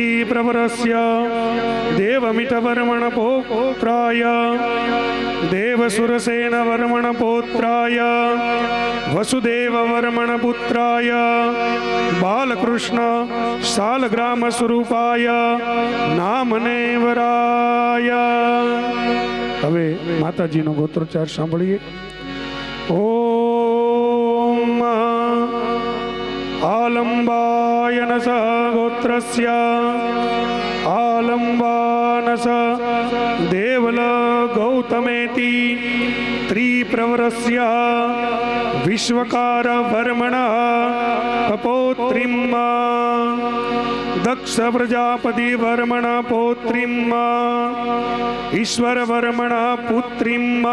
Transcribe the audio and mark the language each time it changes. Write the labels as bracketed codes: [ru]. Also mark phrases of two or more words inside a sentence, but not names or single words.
[sa] प्रवरस्य देवमितवर्मण पौत्राय देवसुरसेन वर्मण पौत्राय वसुदेव वर्मण पुत्राय बालकृष्ण शालग्राम स्वरूपाय नामने वराय। [gu] હવે માતાજીનો ગોત્રોચ્ચાર સાંભળીએ। [sa] ઓમ आलम्बायनस गोत्रस्य आलम्बानस देवल गौतमेति त्रिप्रवरस्य विश्वकार वर्मणः पौत्रीं दक्ष प्रजापति वर्मण पौत्रीं ईश्वर वर्मण पुत्रीं